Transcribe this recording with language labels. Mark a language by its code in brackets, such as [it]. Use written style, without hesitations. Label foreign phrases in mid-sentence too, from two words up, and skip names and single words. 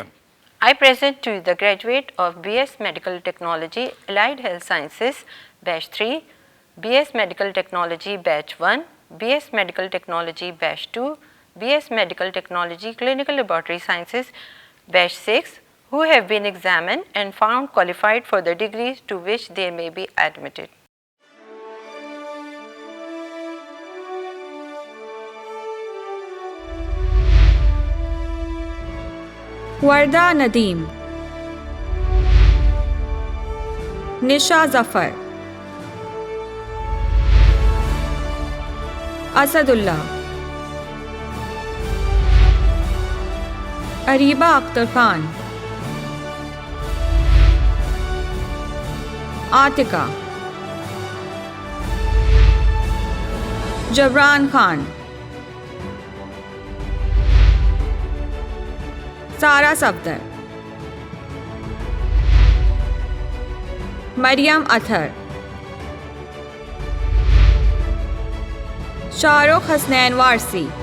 [en] I present to you the graduate of BS Medical Technology, Allied Health Sciences, Batch 3, BS Medical Technology Batch 1, BS Medical Technology Batch 2, BS Medical Technology Clinical Laboratory Sciences Batch 6, who have been examined and found qualified for the degrees to which they may be admitted. Warda Nadeem, Nisha Zafar, Asadullah, Ariba Akhtar Khan, Atika, Jabran Khan, सारा सफदर, मरियम अतहर, शाहरुख हसनैन वारसी,